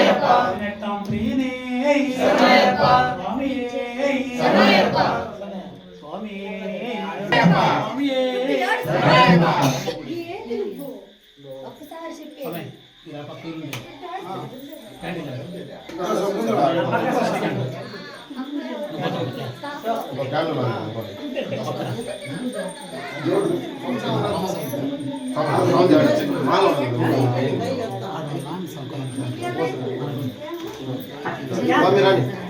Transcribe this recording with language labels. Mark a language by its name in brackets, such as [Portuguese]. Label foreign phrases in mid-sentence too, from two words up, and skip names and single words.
[Tamil] பதினெட்டாம் பிரியனே சரணமய்யப்பா. சுவாமியே சரணமய்யப்பா. சுவாமியே சரணமய்யப்பா. சுவாமியே [Telugu] సహాయమా ఒక్కసారి చెప్పి స్వామి, ఇలా పక్కకి ఉండు. రండి, రండి. ఒక క్యాన్ ఉన్నాను. మాల స్వామి రాణి